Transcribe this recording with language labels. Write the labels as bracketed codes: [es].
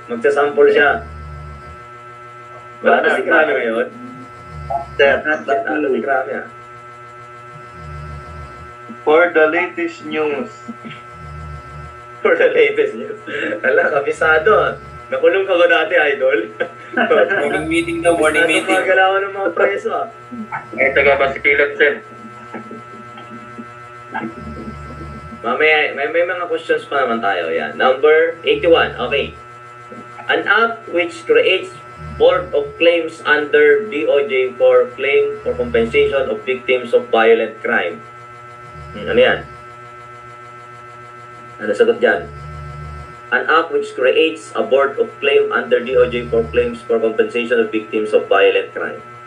[tl] Magsasample siya. Wala na si Krame ngayon. Wala si Krame, ah. [en] For the latest news. For the latest news. [tl] Ala, kabisado, ah. Nakulong ka ba dati, idol? [en] Morning meeting daw, morning meeting. [tl] Magalawan ng mga preso, ah. May taga Basikilat, sir. Mamaya, may mga questions pa naman tayo. [en] Yan. Number 81. Okay. An act which creates Board of Claims under DOJ for claim for compensation of victims of violent crime. [tl] Ano yan? Ano sagot dyan? [en] An act which creates a board of claim under DOJ for claims for compensation of victims of violent crime.